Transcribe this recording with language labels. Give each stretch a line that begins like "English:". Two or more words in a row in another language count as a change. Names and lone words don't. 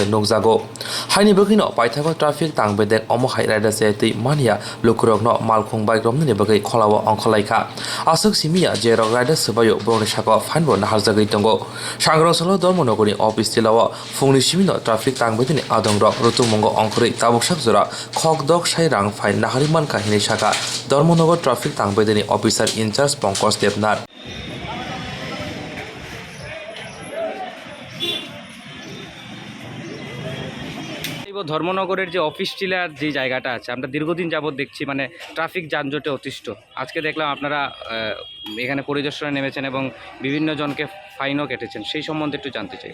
Kok Borok: Nogzago Haini Bagino Paithago Traffic Tangbede Omohai Rada Seti Mania Lukurok no Malkong Bike Romani Bagai Kholawa Onkolaika Asuk Simia Jero Rada Subayo Borishako Fanbo Naharzagai Tongo Shangrong Solo Dormonogori Office Tilawa Fungni Shimino Traffic Tangbedini Adong Rock Rutumongo Onkori Tabukshak Zora Khok Dok Shai Rang Fine Nahariman Kahini Shaka Dormonogor Traffic Tangbedini
English: Officer in charge
Kok Borok: Pongkos Devnar
Bangla: ধর্মনগরের যে অফিস টিলার যে জায়গাটা আছে, আমরা দীর্ঘদিন যাবত দেখছি মানে ট্রাফিক যানজটে অতিষ্ঠ। আজকে দেখলাম আপনারা এখানে পরিদর্শনে নেমেছেন এবং বিভিন্ন জনকে ফাইনও কেটেছেন, সেই সম্বন্ধে একটু জানতে চাই।